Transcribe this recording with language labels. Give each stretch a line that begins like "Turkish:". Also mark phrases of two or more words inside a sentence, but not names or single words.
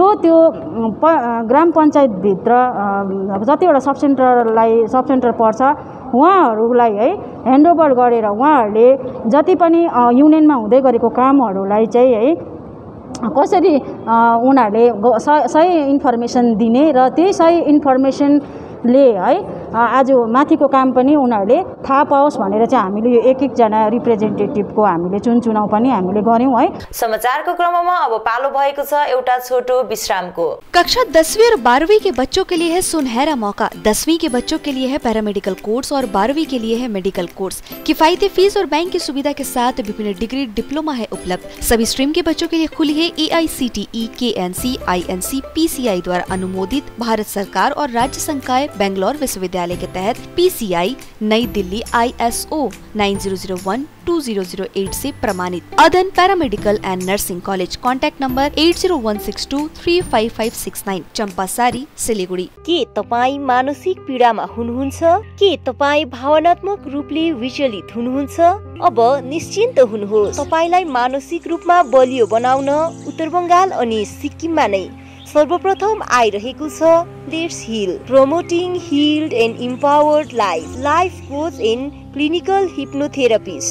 Nepali: त्यो ग्राम पञ्चायतभित्र जतिवटा
English: sub centre
Nepali: पर्छ उहाँहरूलाई है ह्यान्डओभर गरेर उहाँहरूले जति पनि युनियनमा हुँदै गरेको कामहरूलाई चाहिँ है कसरी उनीहरूले सही इन्फर्मेसन दिने र त्यही सही इन्फर्मेसनले है आज माथिको काम पनि उनीहरूले थाहा पाओस् भनेर चाहिँ हामीले यो एकजना रिप्रेजेन्टेटिभको हामीले चुनाव पनि हामीले गर्यौं है। समाचारको क्रममा अब पालो भएको छ एउटा छोटो विश्रामको।
Hindi: कक्षा 10वीं और 12वीं के बच्चों के लिए है सुनहरा मौका। 10वीं के बच्चों के लिए है
English: paramedical course
Hindi: और 12वीं के लिए है
English: medical course.
Hindi: किफायती फीस और बैंक की सुविधा के साथ विभिन्न
English: degree diploma
Hindi: है उपलब्ध। सभी स्ट्रीम के बच्चों के लिए खुली है AICTE, KNC, INC, PCI द्वारा अनुमोदित भारत सरकार और राज्य संकाय बेंगलोर विश्वविद्यालय के तहत PCI नई दिल्ली ISO 9001-2008 से प्रमाणित। अदन पैरामेडिकल एंड नर्सिंग कॉलेज।
English: contact number
Hindi: 8016235569 चंपासारी सिलीगुड़ी।
Nepali: के तपाई मानसिक पीडामा हुनुहुन्छ? के तपाई भावनात्मक रूपले विचलित हुनुहुन्छ? अब निश्चिन्त हुनुहोस्। तपाईलाई मानसिक रूपमा बलियो बनाउन उत्तर बंगाल अनि सिक्किममा नै सर्वप्रथम आइरहेको छ
English: Let's Heal, Promoting Healed and Empowered Life Coach and Clinical Hypnotherapist.